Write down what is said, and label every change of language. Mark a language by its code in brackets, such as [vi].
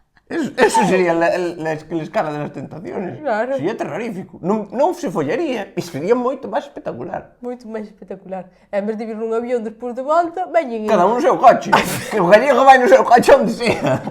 [es] Eso sería la escala de las tentaciones. Claro. Sería terrorífico. [gl] Non se follaría e sería moito máis espectacular. Moito máis espectacular. En vez de vir nun avión despois de volta, veñen... Cada un no seu coche. Que o gallego vai no seu coche onde sea.